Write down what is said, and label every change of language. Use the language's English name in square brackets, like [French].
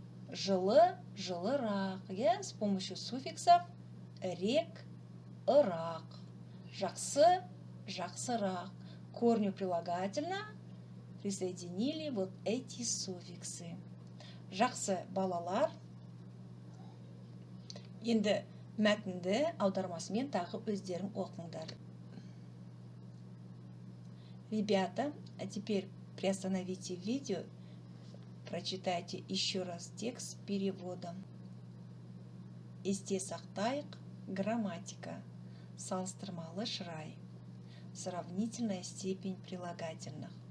[Russian] Жылы, жылырақ, с помощью суффиксов рек, ырақ. [Kazakh] Жақсы, жақсырақ. [Russian] К корню прилагательно присоединили вот эти суффиксы. [Kazakh] Жақсы, балалар. Енді мәтінді аудармасымен тағы өздерің оқыңдар. [Russian] Ребята, а теперь приостановите видео, прочитайте еще раз текст с переводом. [Kazakh] Есте сақтайық, грамматика, салыстырмалы шырай, [Russian] сравнительная степень прилагательных.